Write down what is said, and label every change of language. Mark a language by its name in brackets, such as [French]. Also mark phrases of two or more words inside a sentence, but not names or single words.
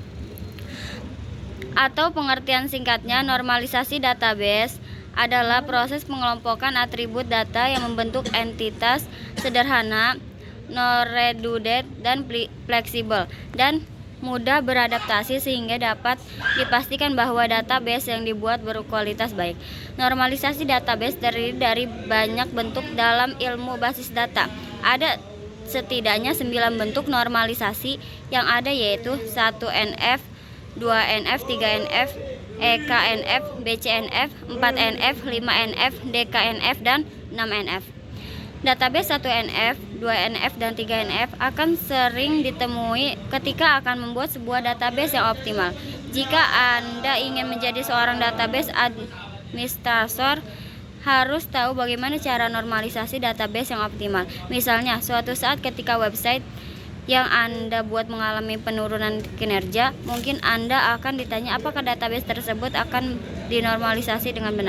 [Indonesian] Atau pengertian singkatnya, normalisasi database adalah proses pengelompokan atribut data yang membentuk entitas sederhana, non-redundant, dan fleksibel, dan mudah beradaptasi sehingga dapat dipastikan bahwa database yang dibuat berkualitas baik. Normalisasi database terdiri dari banyak bentuk dalam ilmu basis data. Ada setidaknya 9 bentuk normalisasi yang ada, yaitu 1NF, 2NF, 3NF, EKNF, BCNF, 4NF, 5NF, DKNF, dan 6NF. Database 1NF, 2NF, dan 3NF akan sering ditemui ketika akan membuat sebuah database yang optimal. Jika Anda ingin menjadi seorang [English] database administrator, [Indonesian] harus tahu bagaimana cara normalisasi database yang optimal. Misalnya, suatu saat ketika website yang Anda buat mengalami penurunan kinerja, mungkin Anda akan ditanya apakah database tersebut akan dinormalisasi dengan benar.